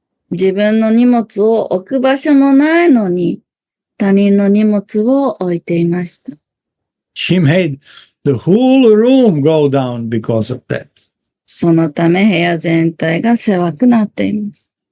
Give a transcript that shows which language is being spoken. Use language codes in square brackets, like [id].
[ja] 自分の荷物を置く場所もないのに、他人の荷物を置いていました。 [en] He made the whole room go down because of that. [ja] そのため部屋全体が狭くなっています。